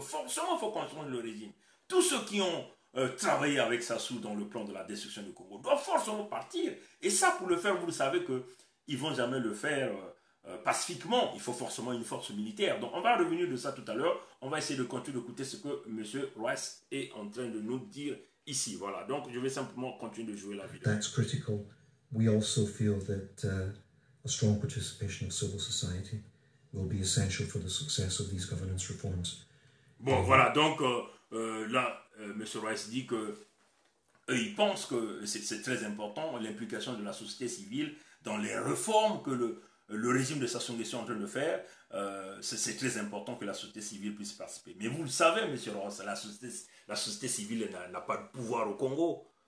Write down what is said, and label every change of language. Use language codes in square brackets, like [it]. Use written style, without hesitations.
[fr] Forcément, il faut qu'on change le régime. Tous ceux qui ont travailler avec Sassou dans le plan de la destruction du Congo doivent forcément partir. Et ça, pour le faire, vous le savez qu'ils ne vont jamais le faire pacifiquement. Il faut forcément une force militaire. Donc, on va revenir de ça tout à l'heure. On va essayer de continuer d'écouter ce que M. Rice est en train de nous dire ici. Voilà. Donc, je vais simplement continuer de jouer la vidéo. [en] That's critical. We also feel that a strong participation of civil society will be essential for the success of these governance reforms. [fr] Bon, voilà. Donc, là, M. Rice dit que ils pensent que c'est très important l'implication de la société civile dans les réformes que le régime de Sassou Nguesso est en train de faire. C'est très important que la société civile puisse participer. Mais vous le savez, M. Rice, la société civile n'a pas de pouvoir au Congo.